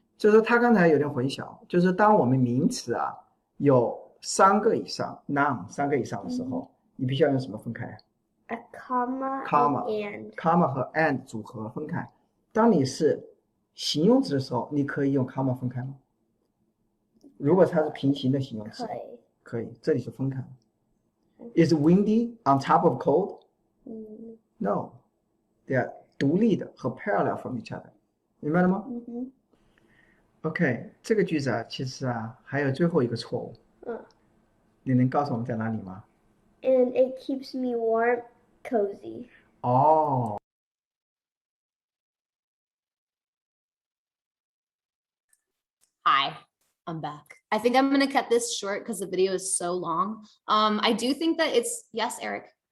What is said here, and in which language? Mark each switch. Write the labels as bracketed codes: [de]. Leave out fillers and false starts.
[zh] 就是他刚才有点混淆，就是当我们名词啊有3个以上 noun 3个以上的时候，你必须要用什么分开 [en] A comma, comma and. [zh] comma 和 and 组合分开。当你是形容词的时候，你可以用 comma 分开吗？如果它是平行的形容词，可以，这里是分开的。 [en] Is windy on top of cold? No, they are [zh] 独立的和 [en] parallel from each other. [zh] 明白了吗？OK， 这个句子啊，其实啊还有最后一个错误。你能告诉我们在哪里吗？ [en] And it keeps me warm, cozy. [zh] 哦。 [en] Hi, I'm back. I think I'm going to cut this short because the video is so long. I do think that yes, Eric.